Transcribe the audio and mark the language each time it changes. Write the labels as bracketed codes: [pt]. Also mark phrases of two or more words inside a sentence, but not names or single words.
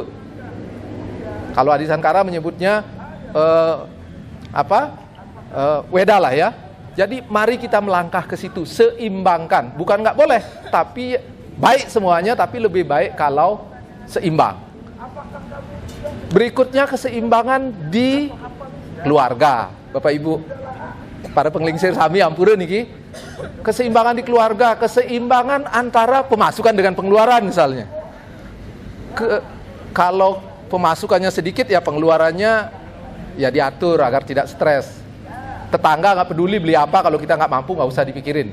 [id] Kalau Adi Sankara menyebutnya Weda lah ya. Jadi mari kita melangkah ke situ, seimbangkan. Bukan nggak boleh, tapi baik semuanya, tapi lebih baik kalau seimbang. Berikutnya keseimbangan di keluarga, Bapak Ibu, [ban] para penglingsir sami ampura niki. [id] Keseimbangan di keluarga, keseimbangan antara pemasukan dengan pengeluaran misalnya. Kalau pemasukannya sedikit ya pengeluarannya ya diatur agar tidak stres. Tetangga nggak peduli beli apa, kalau kita nggak mampu nggak usah dipikirin.